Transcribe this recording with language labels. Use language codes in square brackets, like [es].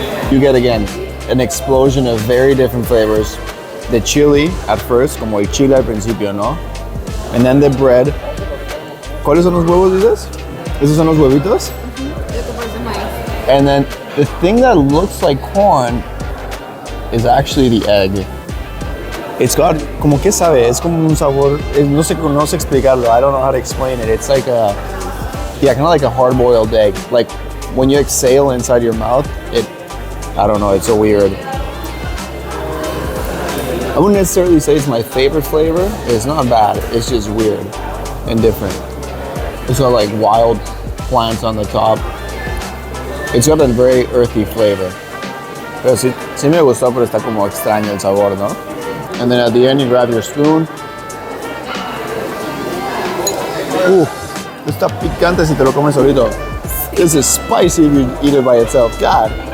[en] You get again an explosion of very different flavors. The chili at first, [es] como el chile al principio, ¿no? [en] And then the bread. [es] ¿Cuáles son los huevos, dices? ¿Esos son los huevitos? [en] And then the thing that looks like corn is actually the egg. It's got, [es] como que sabe, es como un sabor, no sé explicarlo, [en] I don't know how to explain it. It's like a, yeah, kind of like a hard-boiled egg. Like when you exhale inside your mouth, I don't know, it's so weird. I wouldn't necessarily say it's my favorite flavor. It's not bad, it's just weird and different. It's got like wild plants on the top. It's got a very earthy flavor. [es] Pero sí me gustó, pero está como extraño el sabor, ¿no? [en] And then at the end you grab your spoon. [es] Está picante si te lo comes solito. [en] This is spicy if you eat it by itself. God.